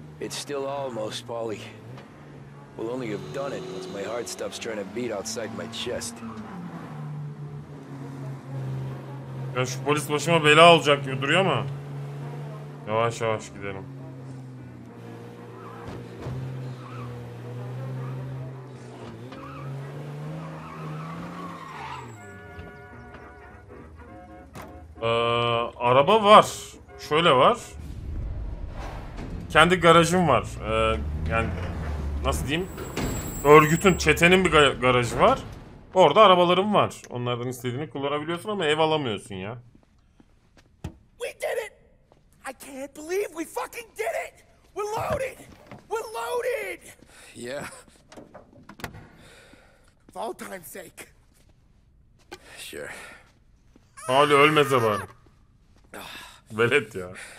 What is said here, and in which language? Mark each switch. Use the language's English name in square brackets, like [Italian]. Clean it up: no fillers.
[English] It's still almost, Paulie. We'll only have done it once my heart stops trying to beat outside my chest. [Turkish] Ya şu polis başıma bela olacak gibi duruyor ama. Yavaş yavaş gidelim. Araba var. Şöyle var. Kendi garajım var. Yani nasıl diyeyim? Örgütün, çetenin bir garajı var. Orada arabalarım var. Onlardan istediğini kullanabiliyorsun ama ev alamıyorsun ya. [English] We did it! I can't believe we fucking did it! We're loaded! We're loaded! Yeah. For all time's sake. Sure. [Turkish] Hala ölmeze bari. Velet ya.